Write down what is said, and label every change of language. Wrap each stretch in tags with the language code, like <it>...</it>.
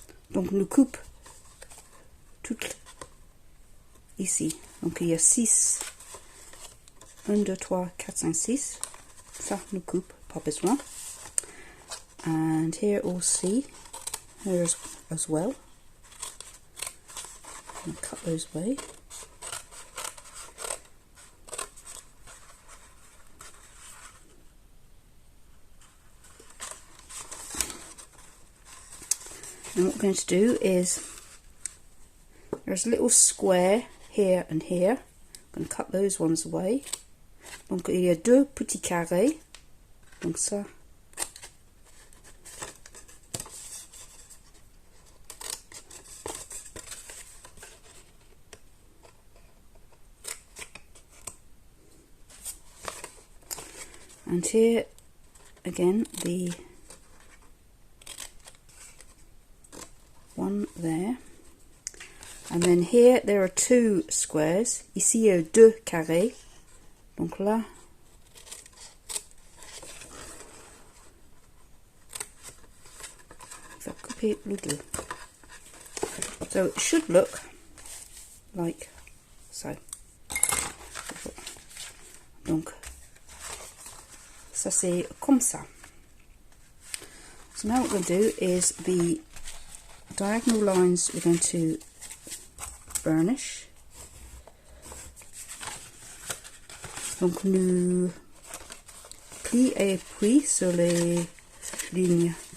<fr>Donc nous coupe toutes ici. Donc il y a 6, 1, 2, 3, 4, 5, 6. Ça nous coupe, pas besoin.</fr> <en>And here all C, here as well. And cut those away. And what we're going to do is, there's a little square here and here. I'm going to cut those ones away.</en> <fr>Donc il y a 2 petits carrés. Donc ça.</fr> <en>And here again the one there, and then here there are 2 squares.</en> <fr>Ici il y a 2 carrés, donc là on va couper le 2.</fr> <en>So it should look like so.</en> <fr>Donc ça c'est comme ça.</fr> <en>So now what we're going to do is the diagonal lines we're going to burnish.</en> <fr>Donc nous plie et appuie sur les lignes.</fr>